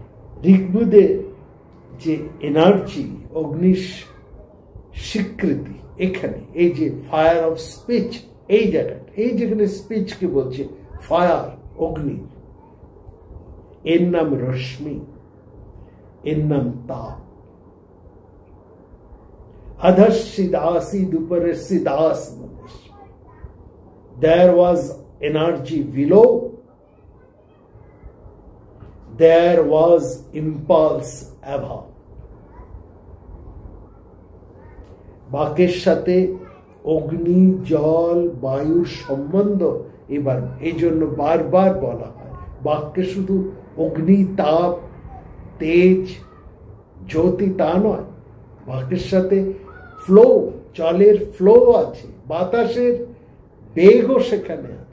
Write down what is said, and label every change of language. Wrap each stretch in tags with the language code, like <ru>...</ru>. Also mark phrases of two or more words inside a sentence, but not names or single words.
<bn>ঋগ্বেদে যে এনার্জি, অগ্নির স্বীকৃতি, এখানে এই যে</bn> <en>fire of speech,</en> <bn>এই জায়গাটা, এই যেখানে স্পিচকে বলছে ফায়ার, অগ্নি, এর নাম রশ্মি, এর নাম তাপ।</bn> <sa>अधस्सिदासीद उपरसिदास मनुष्य।</sa> <en>There was energy below. There was impulse above.</en> <bn>বাক্যের সাথে অগ্নি, জল, বায়ুর সম্বন্ধ এবার এই জন্য বারবার বলা হয়। বাক্যে শুধু অগ্নি, তাপ, তেজ, জ্যোতি তা নয়, বাক্যের সাথে ফ্লো, জলের ফ্লো আছে, বাতাসের বেগও সেখানে আছে।</bn>